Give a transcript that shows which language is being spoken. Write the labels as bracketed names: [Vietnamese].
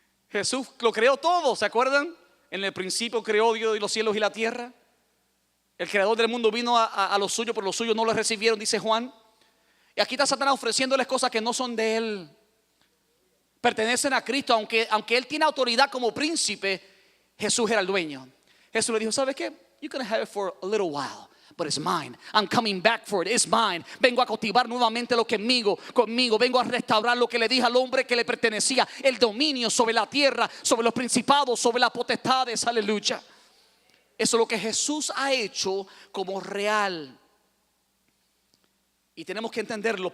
[Spanish] Jesús lo creó todo, ¿se acuerdan? En el principio creó Dios los cielos y la tierra. El creador del mundo vino a los suyos, pero los suyos no lo recibieron, dice Juan. Y aquí está Satanás ofreciéndoles cosas que no son de él. Pertenecen a Cristo, aunque él tiene autoridad como príncipe. Jesús era el dueño. Jesús le dijo, ¿sabes qué? [English] You can have it for a little while, but it's mine. I'm coming back for it. It's mine. [Spanish] Vengo a cautivar nuevamente lo que conmigo. Vengo a restaurar lo que le dije al hombre que le pertenecía, el dominio sobre la tierra, sobre los principados, sobre las potestades. Aleluya. Eso es lo que Jesús ha hecho como real. Y tenemos que entenderlo.